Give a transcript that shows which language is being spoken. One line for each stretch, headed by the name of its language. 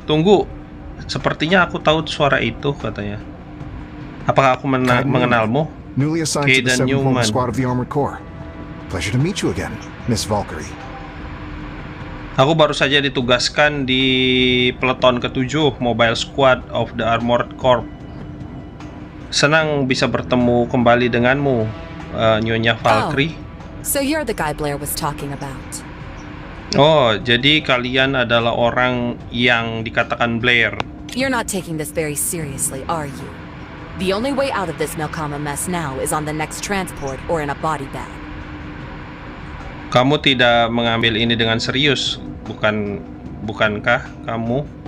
Indonesian: Tunggu, sepertinya aku tahu suara itu katanya. Apakah aku mengenalmu?
English: Newly assigned to the 7th Mobile Squad of the Armored Corps. Pleasure to meet you again, Miss Valkyrie.
Indonesian: Aku baru saja ditugaskan di peleton ke-7 Mobile Squad of the Armored Corps. Senang bisa bertemu kembali denganmu, Nyonya Valkyrie.
English: So you're the guy Blair was talking about.
Indonesian: Oh, jadi kalian adalah orang yang dikatakan Blair.
English: You're not taking this very seriously, are you? The only way out of this Melkama mess now is on the next transport or in a body bag.
Indonesian: Kamu tidak mengambil ini dengan serius, bukankah kamu?